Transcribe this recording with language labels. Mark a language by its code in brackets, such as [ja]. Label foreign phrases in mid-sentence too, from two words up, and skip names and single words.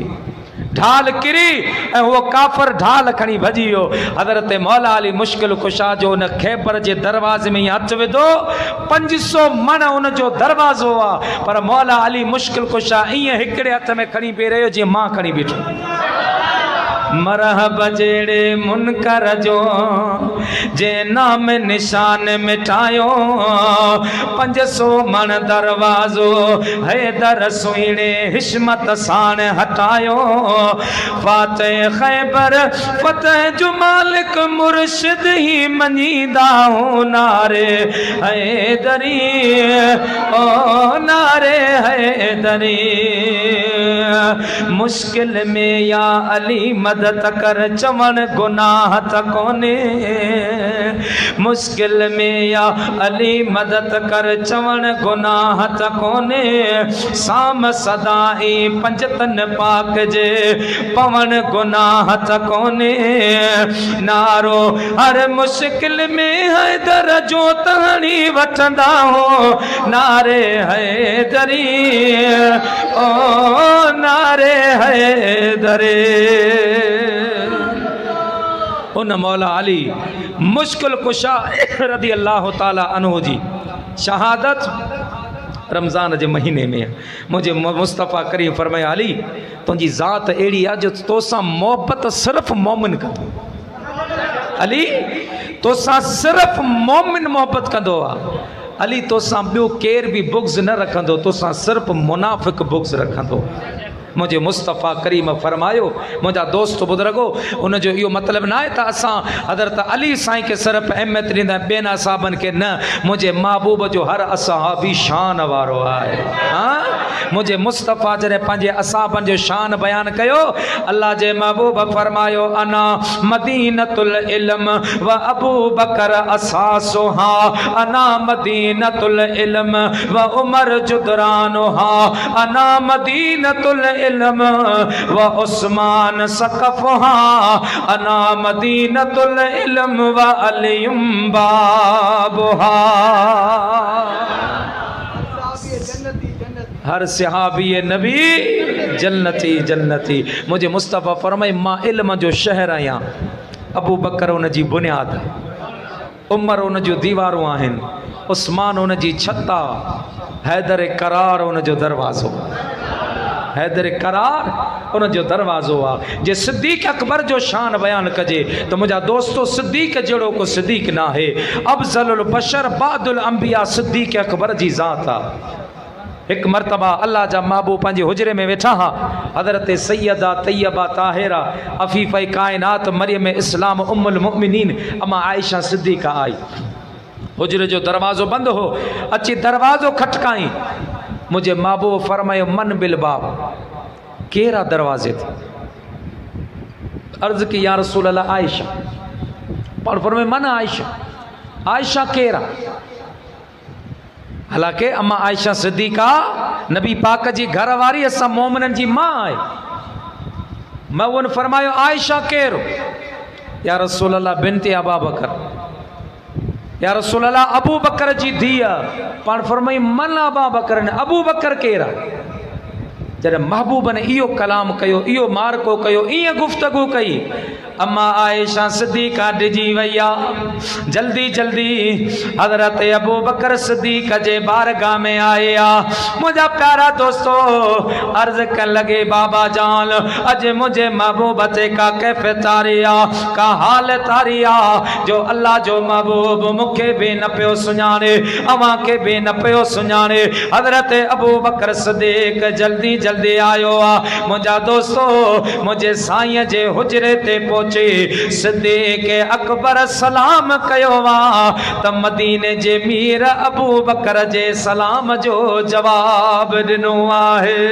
[sd] ढाल किरी ऐं उहो काफ़र ढाल खणी भॼी वियो। हज़रत मौला अली मुश्किल कुशा जो उन ख़ैबर जे दरवाज़े में हथ विधो, 500 मण उन जो दरवाज़ो आहे, पर मौला अली मुश्किल कुशा ईअं हिकिड़े हथ में खणी बीह रहियो जीअं मां खणी बीठो। मरहब जेड़े मुनकर जो जे नाम निशान मिटायो, 500 मण दरवाज़ो हैदर सुहिणे हिश्मत साण हटायो। फातह ख़ैबर फतह जो मालिक मुर्शिद ही मनीदा हो नारे हैदरी ओ नारे हैदरी। मुश्किल में या अली मदद कर चवण गुनाह त कोने, मुश्किल में या अली मदद कर चवण गुनाह त कोने। साम सदाई पंजतन पाक जे पवन गुनाह त कोने। नारो हर मुश्किल में हैदर जो तहणी वठंदा हो नारे हैदरी ओ नारे हैदरी। उन मौला अली मुश्किल कुशा [ar] رضي الله تعالى عنه [sd] जी शहादत रमज़ान के महीने में मुझे मुस्तफ़ा करीम फरमाया अली तुझी ज़ात अड़ी है जो तोसां मोहब्बत सिर्फ मोमिन कंदो अली तोसां सिर्फ मोमिन मोहब्बत कंदो आहे अली तोसां ॿियो केर भी बुग़्ज़ न रखंदो तोसां सिर्फ मुनाफ़िक बुग़्ज़ रखंदो मुझे मुस्तफ़ा करीम फरमायो मुझा दोस्त बुजुर्गो उनजो इहो मतलब ना है असां हज़रत अली साईं के सिर्फ अहमियत ॾींदा ॿियनि असाबनि के न मुझे महबूब जो हर असहाबी शान वारो आहे हाँ मुझे मुस्तफ़ा जॾहिं पंहिंजे असाबनि जो शान बयान कयो अल्लाह जे महबूब फरमायो [ar] أنا مدينة العلم وأبو بكر أساسها أنا مدينة العلم وعمر جدرانها أنا مدينة العلم وعثمان سقفها أنا مدينة العلم وعلي بابها [sd] हर सहाबी नबी जन्नती जन्नती मुझे मुस्तफ़ा फरमाए मां इल्म जो शहर आहियां अबू बकर उन जी बुनियाद उमर उन जो दीवारूं आहिनि उस्मान उन जी छत आहे हैदर करार उन जो दरवाज़ो हैदर करार उन जो दरवाज़ो आहे जे सिद्दीक़ अकबर जो शान बयान कजे तो मुझा दोस्तों सिद्दीक़ जड़ो को सिद्दीक़ ना है [ar] أفضل البشر بعد الأنبياء [sd] सिद्दीक़ अकबर जी ज़ात आहे एक मरतबा अल्लाह जा महबूब पंहिंजे हुजरे में वेठा हा हज़रत सैयदा तैयबा ताहिरा अफ़ीफ़े कायनात मरियम इस्लाम उम्मुल मुमिनीन अम्मा आयशा सिद्दीक़ा आई हुजरे जो दरवाज़ो बंद हो अची दरवाज़ो खटकाई मुझे महबूब फरमायो [ar] من بالباب [sd] केरा दरवाजे थे अर्ज की [ar] يا رسول الله [sd] आयशा पर फरमाए [ar] من عائشة [sd] आयशा केरा हालांकि अम्मा आयशा सिद्दीक़ा नबी पाक जी घर वारी असां मोमिननि जी मां आहे मैं उन फरमायो आयशा केरो [ar] يا رسول الله بنت أبا بكر يا رسول الله [sd] अबू बकर जी धीअ पाण फरमाई [ar] من أبا بكر [sd] ने अबू बकर केरा जॾहिं महबूब ने इहो कलाम कयो इहो मारको कयो ईअं गुफ़्तगू कई अम्मा आयशा सिद्दीक़ा डिजी वई आहे जल्दी जल्दी हज़रत अबू बकर सिद्दीक़ जे बारगाह में आए आ मुझा प्यारा दोस्तों अर्ज कर लगे बाबा जान अज मुझे महबूब ते का कैफे तारिया का हाल तारिया जो अल्लाह जो महबूब मुखे भी न पियो सुञाणे अवां के भी न पियो सुञाणे हज़रत अबू बकर सिद्दीक़ जल्दी जल्दी आयो आ मुझा दोस्तों मुझे साईं जे हुजरे ते सिद्दीक़ अकबर सलाम कयो वा त मदीने जे मीर अबू बकर जे सलाम जो जवाब दिनो आहे